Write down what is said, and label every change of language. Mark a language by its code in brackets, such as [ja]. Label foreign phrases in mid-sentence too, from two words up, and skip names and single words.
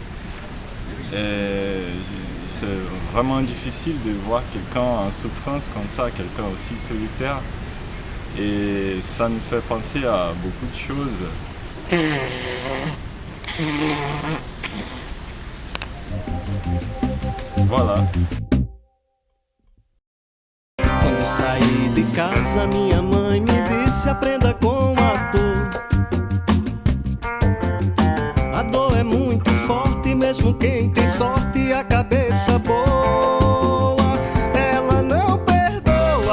[fr] Et c'est vraiment difficile de voir quelqu'un en souffrance comme ça, quelqu'un aussi solitaire. Et ça nous fait penser à beaucoup de choses. Voilà. [pt] Quando saí de casa, minha mãe me disse: aprenda com a dor. A dor é muito forte, mesmo quem tem sorte e a cabeça boa, ela não perdoa.